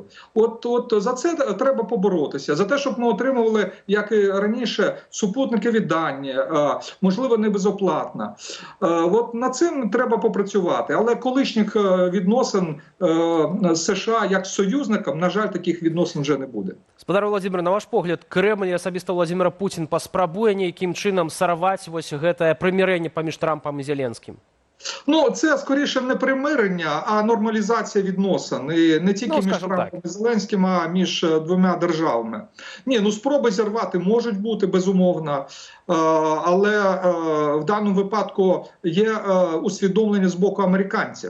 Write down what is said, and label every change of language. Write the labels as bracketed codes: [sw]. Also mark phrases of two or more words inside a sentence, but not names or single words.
[uk] От за це треба поборотися. За те, щоб ми отримували, як і раніше, супутникові дані, можливо, не безоплатно. От над цим треба попрацювати. Але колишніх відносин з США як з союзником, на жаль, таких відносин вже не буде. [be] Спадар Владимир, на ваш погляд, Кремль і асабіста Владимир Путін паспрабуе нейкім чынам сарваць вось гэтае прымірэнне паміж Трампам і Зеленскім? [uk] Ну, це скоріше не примирення, а нормалізація відносин. І не тільки між Трампом і Зеленським, а між двома державами. Ні, ну спроби зірвати можуть бути, безумовно. Але в даному випадку є усвідомлення з боку американців.